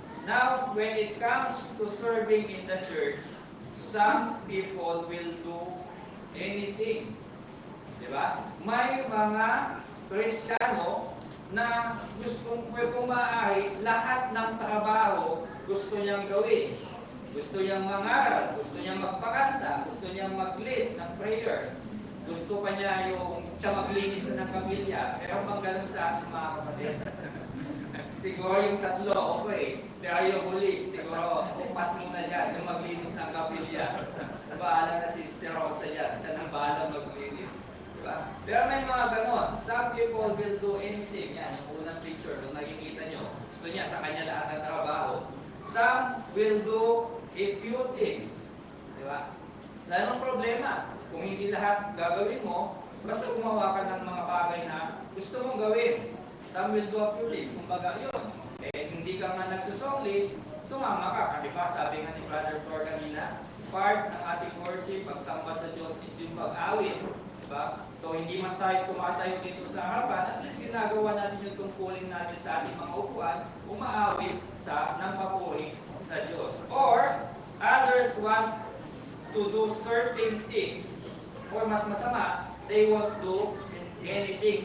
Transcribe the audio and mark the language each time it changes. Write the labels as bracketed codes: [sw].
[en] Now, when it comes to serving in the church, some people will do anything. [tl] Diba? May mga Kristiyano na kung maaari, lahat ng trabaho gusto niyang gawin. Gusto niyang mangaral, gusto niyang magpakanta, gusto niyang mag-lead ng prayer. Gusto pa niya siya maglinis na ng kapilya. Pero bang ganun sa ating mga kapatid? Siguro yung tatlo, okay. Pero yung huli, siguro, upas muna dyan, yung maglinis ng kapilya. Bahala na si Sister Rosa yan. Siya nang bahala maglinis. Diba? Pero may mga ganon. [en] Some people will do anything. [tl] Yan, yung unang picture, kung nakikita nyo. Gusto niya sa kanya lahat ng trabaho. [en] Some will do a few things. [tl] Diba? Lalong problema. Kung hindi lahat gagawin mo, basta gumawa ka ng mga bagay na gusto mong gawin. [en] Some will do a few things. [tl] Kumbaga yun. Hindi ka nga nagsusoli, sumama ka. Diba? Sabi nga ni Brother Flor kanina, part ng ating worship, pagsamba sa Diyos is yung pag-awit. Diba? So hindi man tayo tumatayo dito sa harapan, at least ginagawa natin yung tungkulin natin sa ating mga upuan, umaawit ng papuri sa Diyos. [en] Or, others want to do certain things, or [tl] mas masama, [en] they won't do anything.